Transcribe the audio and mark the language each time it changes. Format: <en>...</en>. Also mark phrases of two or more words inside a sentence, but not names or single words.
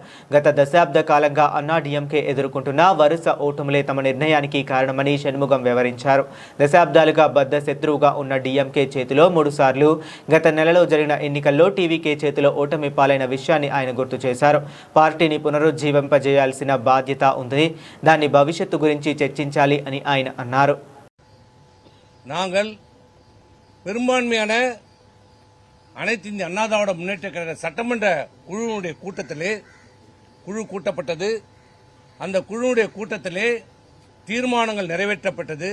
<te>గత దశాబ్ద కాలంగా అన్నాడీఎంకే ఎదుర్కొంటున్న వరుస ఓటములే తమ నిర్ణయానికి కారణమని షణ్ముగం వివరించారు. దశాబ్దాలుగా బద్ద శత్రువుగా ఉన్న డీఎంకే చేతిలో 3 సార్లు, గత నెలలో జరిగిన ఎన్నికల్లో టీవీకే చేతిలో ఓటమి పాలైన విషయాన్ని ఆయన గుర్తు చేశారు. పార్టీని పునరుజ్జీవింపజేయాల్సిన బాధ్యత ఉంది. దాని భవిష్యత్తు గురించి చర్చించాలి అని ఆయన అన్నారు.</te> <ta>நாங்கள் பெரும்பான்மையான அனைத்து இந்திய அண்ணா திராவிட முன்னேற்ற கழக சட்டமன்ற குழுவுடைய கூட்டத்திலே குழு கூட்டப்பட்டது. அந்த குழுவுடைய கூட்டத்திலே தீர்மானங்கள் நிறைவேற்றப்பட்டது.</ta>